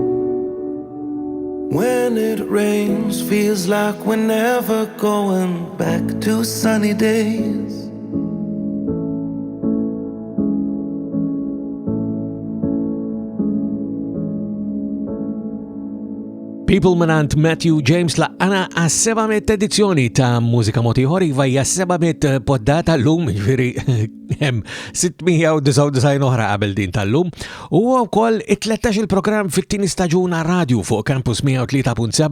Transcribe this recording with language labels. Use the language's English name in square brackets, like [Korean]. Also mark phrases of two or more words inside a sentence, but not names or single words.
[English] When it rains, feels like we're never going back to sunny days. [Maltese] People minant Matthew James laqqana għas-700 edizzjoni ta' Mużika mod ieħor iva hija 700 poddata llum, jiġifieri hemm 699 oħra qabel din tal-lum. U wkoll it-13 il-programm fit-tieni staġun radju fuq Campus 103.7.